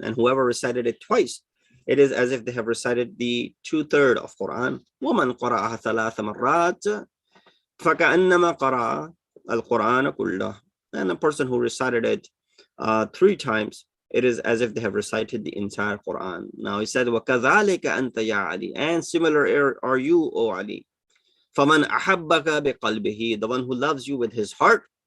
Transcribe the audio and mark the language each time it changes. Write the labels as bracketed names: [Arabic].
[English] And whoever recited it twice, it is as if they have recited the 2/3 of Quran. [Arabic] وَمَنْ قَرَأَهَا ثَلَاثَ مَرَّاتٍ فَكَأَنَّمَا قَرَأَ الْقُرْآنَ كُلَّهُ. [English] And a person who recited it 3 times, it is as if they have recited the entire Quran. Now he said, [Arabic] وَكَذَلِكَ أَنْتَ يَا عَلِي. [English] And similar are you, O Ali. [Arabic] فَمَنْ أَحَبَّكَ بِقَلْبِهِ. [English] The one who loves you with his heart.